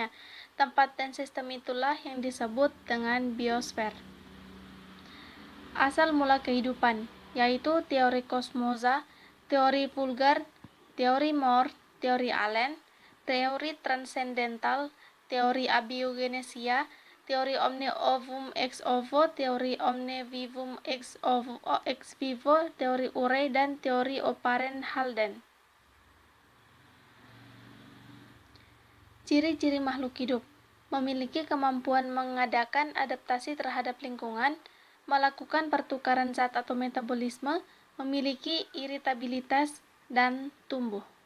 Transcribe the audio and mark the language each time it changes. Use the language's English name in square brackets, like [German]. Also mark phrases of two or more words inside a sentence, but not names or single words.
[Indonesian] Tempat dan sistem itulah yang disebut dengan biosfer. Asal mula kehidupan, yaitu teori kosmosa, teori vulgar, teori Moore, teori Allen, teori transendental, teori abiogenesia, teori [Latin] omne ovum ex ovo, [Indonesian] teori [Latin] omne vivum ex vivo, [Indonesian] teori Urey, dan teori O'Parent-Halden. Ciri-ciri makhluk hidup: memiliki kemampuan mengadakan adaptasi terhadap lingkungan, melakukan pertukaran zat atau metabolisme, memiliki iritabilitas, dan tumbuh.